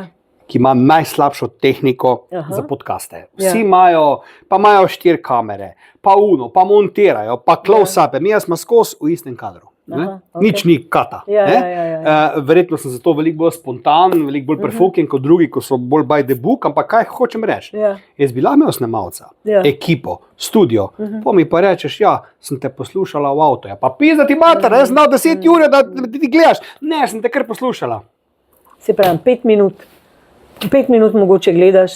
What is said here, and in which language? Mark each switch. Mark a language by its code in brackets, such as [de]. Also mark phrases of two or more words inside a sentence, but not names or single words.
[sl] ki ima najslabšo tehniko Aha. za podcaste. Ja. Vsi imajo 4 kamere, pa pa montirajo, pa close-upe, mi smo skozi v istem kadru. Aha, ok. Nič ni kata. Ja, ne? ja. Verjetno sem zato veliko bolj spontan, veliko bolj prefuken kot drugi, ko so bolj [en] by the book, [sl] ampak kaj hočem reči? Ja. Jaz bi lahko imel snemalca, Ja. ekipo, studio, pa mi pa rečeš, ja, sem te poslušala v avtu. Ja, pa pizda ti mater, jaz sem dal 10 ur, da ti gledaš. Ne, sem te kar poslušala. Se pravi, 5 minut. 5 minut mogoče gledaš,